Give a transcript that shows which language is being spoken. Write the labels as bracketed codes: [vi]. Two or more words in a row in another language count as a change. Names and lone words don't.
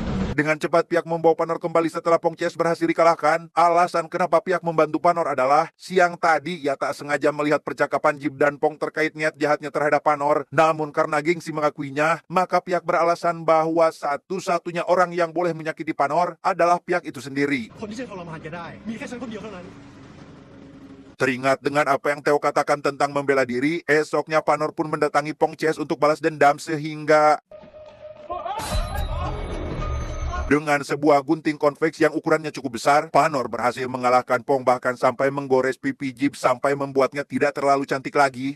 [id] Dengan cepat pihak membawa Panor kembali setelah Pong Cies berhasil dikalahkan. Alasan kenapa pihak membantu Panor adalah siang tadi ia tak sengaja melihat percakapan Jib dan Pong terkait niat jahatnya terhadap Panor. Namun karena gengsi mengakuinya, maka pihak beralasan bahwa satu-satunya orang yang boleh menyakiti Panor adalah pihak itu sendiri. [th] คนที่จะทรมานแกได้ มีแค่ฉันคนเดียวเท่านั้น [id] Teringat dengan apa yang Theo katakan tentang membela diri, esoknya Panor pun mendatangi Pong Cies untuk balas dendam sehingga dengan sebuah gunting konveks yang ukurannya cukup besar, Panor berhasil mengalahkan Pong bahkan sampai menggores pipi Jib sampai membuatnya tidak terlalu cantik lagi.